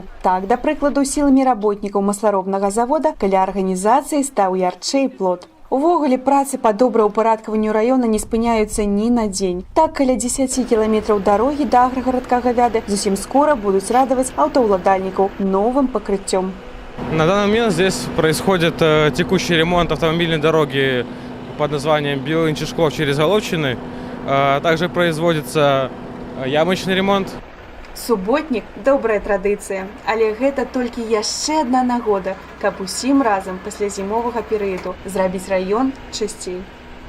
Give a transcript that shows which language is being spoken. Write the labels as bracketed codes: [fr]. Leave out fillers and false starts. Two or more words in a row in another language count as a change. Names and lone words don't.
[be] Так, да прыкладу, сіламі работнікаў масларобнага завода каля арганізацыі стаў ярчэй плот. Увогуле, працы па добраўпарадкаванню раёна не спыняюцца ні на дзень. Так, каля 10 кіламетраў дарогі да аграгарадка Гавяды зусім скора будуць радаваць аўтаўладальнікаў новым пакрыццём. [ru] На данный момент здесь происходит текущий ремонт автомобильной дороги под названием Белынь-Чешков через Головчины. Также производится ямочный ремонт. [be] Суботнік – добрая традыцыя, але гэта толькі яшчэ адна нагода, каб усім разам пасля зімовага перыяду зрабіць раён чысцей.